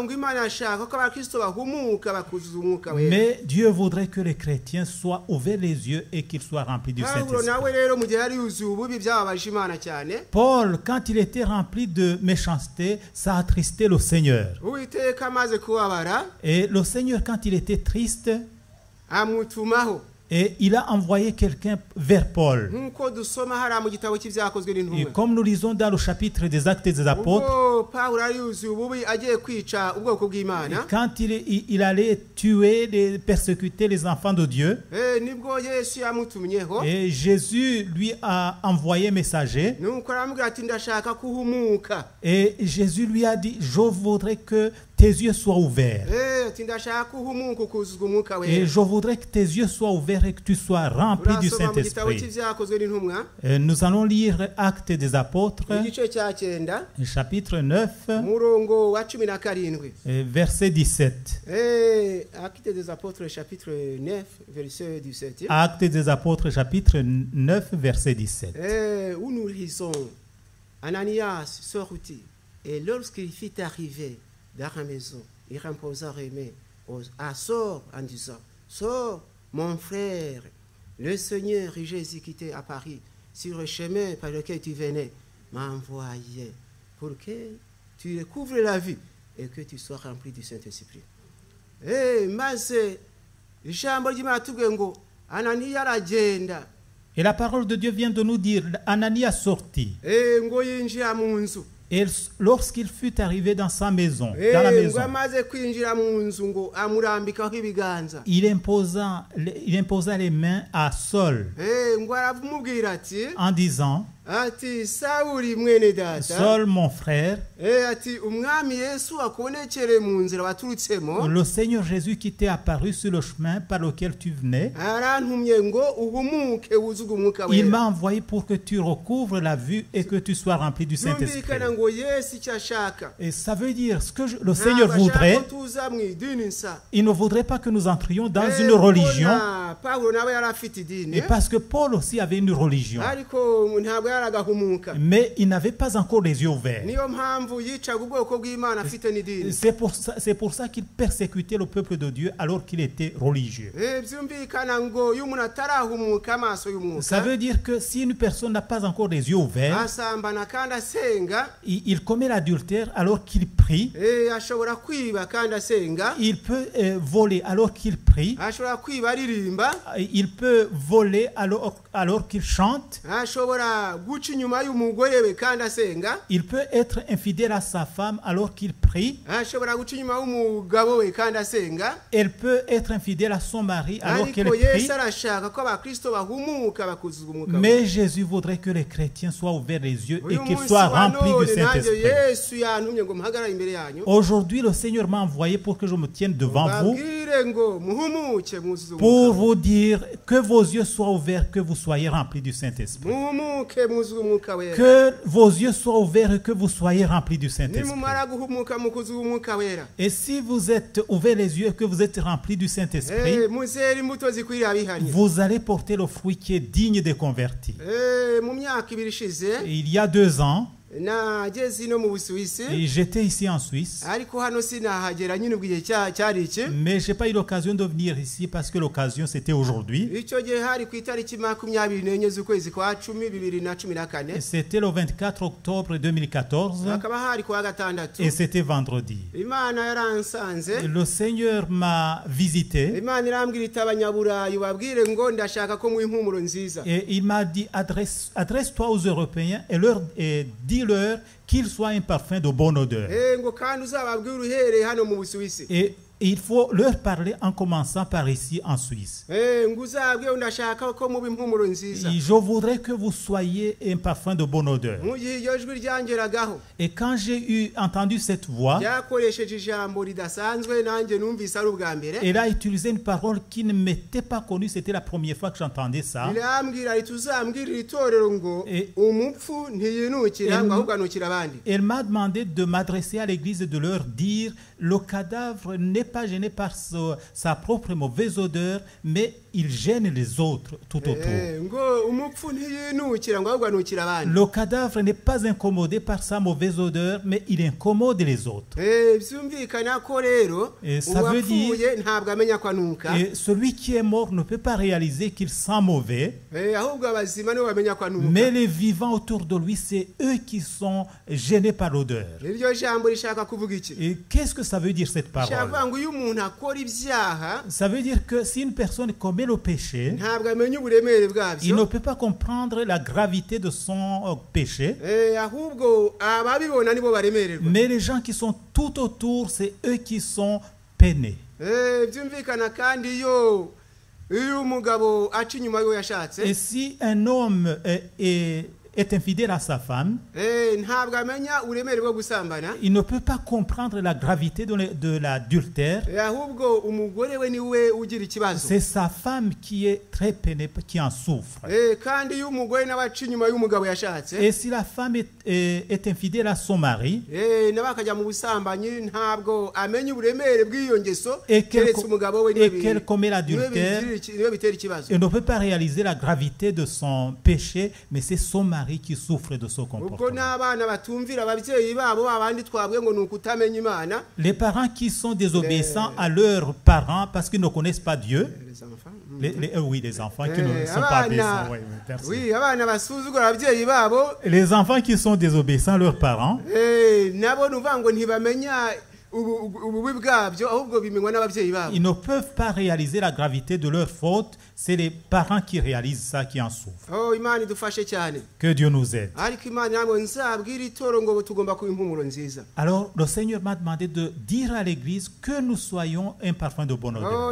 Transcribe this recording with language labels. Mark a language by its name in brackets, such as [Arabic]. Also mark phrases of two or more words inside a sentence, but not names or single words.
[French] Mais Dieu voudrait que les chrétiens soient ouverts les yeux et qu'ils soient remplis du Saint-Esprit. Paul, quand il était rempli de méchanceté, ça attristait le Seigneur. Et le Seigneur, quand il était triste, Et il a envoyé quelqu'un vers Paul. [Kinyarwanda] nk'uko dusoma hariya mu gitabo cy'ibyakozwe [French] Et [Kinyarwanda] n'intumwa [French] comme nous lisons dans le chapitre des Actes des Apôtres, [Kinyarwanda] ubwo pawulo yari yuzuye ububi agiye kwica ubwoko bw'imana [French] quand il allait tuer, persécuter les enfants de Dieu, [Kinyarwanda] nibwo yesu yamutumyeho [French] et Jésus lui a envoyé messager, [Kinyarwanda] nuko aramubwira ati ndashaka kuhumuka [French] et Jésus lui a dit, je voudrais que tes yeux soient ouverts. [Kinyarwanda] ati ndashaka kuhumuka ukuzuzwa umwuka [French] Et [Kinyarwanda] wera [French] je voudrais que tes yeux soient ouverts et que tu sois rempli du [Kinyarwanda] urasoma mu gitabo [French] Saint-Esprit. [Kinyarwanda] cy'ibyakozwe n'intumwa [French] Nous allons lire Actes des Apôtres, [Kinyarwanda] igice cya 9 [French] chapitre 9, [Kinyarwanda] umurongo wa 17 [French] verset 17. Actes des apôtres chapitre 9 verset 17 Actes des Apôtres, chapitre 9, verset 17. où nous lisons Ananias sortit et lorsqu'il fut arrivé dans la maison il imposa les mains à Saul en disant Saul mon frère le Seigneur Jésus qui t'est apparu sur le chemin par lequel tu venais m'a envoyé pour que tu découvres la vie et que tu sois rempli du Saint-Esprit. [Kinyarwanda] Maze ijambo ry'Imana tubwiye ngo Ananiya aragenda [French] Et la parole de Dieu vient de nous dire, Ananias sortit. [Kinyarwanda] ngo yinjira mu nzu [French] Et lorsqu'il fut arrivé dans sa maison, dans la maison, [Kinyarwanda] ngo amaze kwinjira mu nzu ngo amurambikaho ibiganza [French] il imposa les mains à Saul [Kinyarwanda] ngo aramubwira ati [French] en disant, [Kinyarwanda] ati Sawuli mwene data [French] Saul mon frère, [Kinyarwanda] ati umwami Yesu akubonekere mu nzira waturutsemo [French] le Seigneur Jésus qui t'est apparu sur le chemin par lequel tu venais, [Kinyarwanda] arantumye ngo uhumuke wuzuge umwuka [French] il [Kinyarwanda] wera [French] m'a envoyé pour que tu recouvres la vue et que tu sois rempli du Saint-Esprit. [Kinyarwanda] yumvikana ngo Yesu icyo ashaka [French] Et ça veut dire, ce que le Seigneur voudrait, [Kinyarwanda] ntabwo tuza mu idini nsa [French] il ne voudrait pas que nous entrions dans une religion, [Kinyarwanda] Pawulo nawe yari afite idini [French] et parce que Paul aussi avait une religion, [Kinyarwanda] ariko ntabwo yaragahumuka [French] mais il n'avait pas encore les yeux ouverts. [Kinyarwanda] niyo mpamvu yicaga ubwoko bw'Imana afite n'idini [French] C'est pour ça qu'il persécutait le peuple de Dieu alors qu'il était religieux. [Kinyarwanda] byumvikana ngo iyo umuntu atarahumuka amaso [French] Ça [Kinyarwanda] y'umwuka [French] veut dire que si une personne n'a pas encore les yeux ouverts, [Kinyarwanda] asambana kandi asenga [French] il commet l'adultère alors qu'il prie, [Kinyarwanda] ashobora kwiba kandi asenga [French] il peut voler alors qu'il prie, [Kinyarwanda] ashobora kwiba aririmba [French] il peut voler alors qu'il chante, [Kinyarwanda] ashobora guca inyuma y'umugore we kandi asenga [French] il peut être infidèle à sa femme alors qu'il prie, [Kinyarwanda] ashobora guca inyuma y'umugabo we kandi asenga [French] elle peut être infidèle à son mari alors qu'elle [Kinyarwanda] ariko [French] prie. [Kinyarwanda] Yesu arashaka ko abakristo bahumuka bakuzuzwa umwuka [French] Mais Jésus voudrait que les chrétiens soient ouverts les yeux et [Kinyarwanda] uyu [French] qu'ils [Kinyarwanda] munsi [French] soient [Kinyarwanda] wa [French] remplis du [Kinyarwanda] none nanjye [French] Saint-Esprit. [Kinyarwanda] Yesu yantumye ngo mpagarare imbere yanyu [French] Aujourd'hui, le Seigneur m'a envoyé pour que je me tienne devant vous, [Kinyarwanda] babwire ngo muhumuke mwuzuze [French] pour [Kinyarwanda] umwuka [French] vous dire que vos yeux soient ouverts, que vous soyez remplis du Saint-Esprit. [Kinyarwanda] muhumuke mwuzuze umwuka wera [French] Que vos yeux soient ouverts et que vous soyez remplis du Saint-Esprit. [Kinyarwanda] nimumara guhumuka mukuzuza umwuka wera [French] Et si vous êtes ouverts les yeux et que vous êtes remplis du Saint-Esprit, [Kinyarwanda] muzera imbuto zikwiriye abihanye [French] vous allez porter le fruit qui est digne des convertis. [Kinyarwanda] mu myaka ibiri ishize [French] Et il y a 2 ans, [Kinyarwanda] nageze ino mu Busuwisi [French] et j'étais ici en Suisse, [Kinyarwanda] ariko hano sinahagera nyine ubwo igihe cyari iki [French] mais je n'ai pas eu l'occasion de venir ici parce que l'occasion c'était aujourd'hui. [Kinyarwanda] icyo gihe hari ku itariki 24 z'ukwezi kwa 10 2014 [French] C'était le 24 octobre 2014 [Kinyarwanda] hakaba hari kuwa gatandatu [French] et c'était vendredi. [Kinyarwanda] Imana yaransanze [French] Le Seigneur m'a visité [Kinyarwanda] Imana irambwira iti abanyaburayi babwire ngo ndashaka ko muha impumuro nziza [French] et il m'a dit adresse-toi aux Européens et dis-leur qu'ils soient un parfum de bonne odeur. [Kinyarwanda] ngo kandi uzababwire uhereye hano mu Busuwisi [French] Et il faut leur parler en commençant par ici en Suisse. [Kinyarwanda] ngo uzabwire ndashaka ko muba impumuro nziza [French] Et je voudrais que vous soyez un parfum de bonne odeur. [Kinyarwanda] mu gihe iryo jwi ryangeragaho [French] Et quand j'ai entendu cette voix, [Kinyarwanda] ryakoresheje ijambo ridasanzwe nanjye numvise ari ubwa mbere [French] elle a utilisé une parole qui ne m'était pas connue. C'était la première fois que j'entendais ça. [Kinyarwanda] rirambwira riti uzambwirire itorero ngo umupfu ntiyinukira ngo ahubwo anukira abandi. [French] Elle m'a demandé de m'adresser à l'église et de leur dire le cadavre n'est pas gêné par sa propre mauvaise odeur, mais il gêne les autres tout autour. [Kinyarwanda] ngo umupfu ntiyinukira ngo ahubwo anukira abandi. [French] Le cadavre n'est pas incommodé par sa mauvaise odeur, mais il incommode les autres. [Kinyarwanda] byumvikana ko rero uwapfuye ntabwo amenya ko anuka. [French] Et celui qui est mort ne peut pas réaliser qu'il sent mauvais. [Kinyarwanda] ahubwo abazima nibo bamenya ko anuka. [French] Mais les vivants autour de lui, c'est eux qui sont gênés par l'odeur. [Kinyarwanda] iryo jambo rishaka kuvuga iki? [French] Et qu'est-ce que ça veut dire cette parole? [Kinyarwanda] Shaka ngo iyo umuntu akora ibyaha [French] Ça veut dire que si une personne commet le péché, [Kinyarwanda] ntabwo amenya uburemere [French] il ne [Kinyarwanda] bwabyo, [French] peut pas comprendre la gravité de son péché. [Kinyarwanda] ahubwo ababibona nibo baremererwa. [French] Mais les gens qui sont tout autour, c'est eux qui sont peinés. [Kinyarwanda] Byumvikana kandi iyo umugabo aca inyuma y'uwo yashatse, [French] Et si un homme est infidèle à sa femme, [Kinyarwanda] ntabwo amenya uburemere bwo gusambana, [French] il ne peut pas comprendre la gravité de l'adultère. [Kinyarwanda] ahubwo umugore we niwe ugira ikibazo. [French] C'est sa femme qui est très peinée, qui en souffre. [Kinyarwanda] Kandi iyo umugore nawe aca inyuma y'umugabo yashatse, [French] Et si la femme est infidèle à son mari, [Kinyarwanda] nawe akajya mu busambanyi, ntabwo amenya uburemere bw'iyo ngeso, [French] et [Kinyarwanda] keretse umugabo we [French] qu'elle commet l'adultère, [Kinyarwanda] niwe bitera ikibazo. [French] elle ne peut pas réaliser la gravité de son péché, mais c'est son mari qui souffre de son [Kinyarwanda] Ubwo [French] comportement. [Kinyarwanda] n'abana batumvira ababyeyi babo, abandi twabwiye ngo ni ukutamenya Imana, [French] Les parents qui sont désobéissants à leurs parents parce qu'ils ne connaissent pas Dieu, les enfants. oui, les enfants qui ne sont pas obéissants. Oui, merci. Oui, [Kinyarwanda] abana basuzugura ababyeyi babo, [French] Les enfants qui sont désobéissants à leurs parents, [Kinyarwanda] nabo nuvuga ngo ntibamenya ububi bwabyo, ahubwo bimenywa n'ababyeyi babo. [French] ils ne peuvent pas réaliser la gravité de leur faute. C'est les parents qui réalisent ça, qui en souffrent. [Kinyarwanda] Imana idufashe cyane. [French] Que Dieu nous aide. [Kinyarwanda] Ariko Imana ntabwo nzabwira itoro ngo tugomba kuba impumuro nziza. [French] Alors, le Seigneur m'a demandé de dire à l'Église que nous soyons un parfum de bonne odeur.